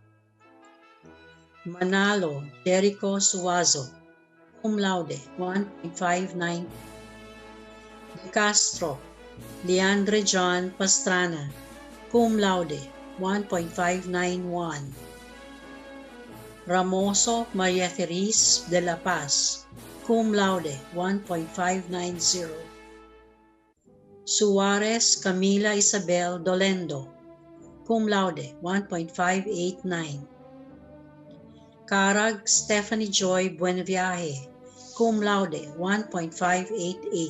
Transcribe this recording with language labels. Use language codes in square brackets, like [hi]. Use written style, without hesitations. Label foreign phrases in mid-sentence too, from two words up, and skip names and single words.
[la] Manalo Jericho Suazo, cum laude, 1.59. De Castro Leandre John Pastrana, cum laude, 1.591. Ramoso Maria Therese de la Paz, cum laude, 1.590. Suarez Camila Isabel Dolendo, cum laude, 1.589. Carag Stephanie Joy Buenviaje, cum laude, 1.588.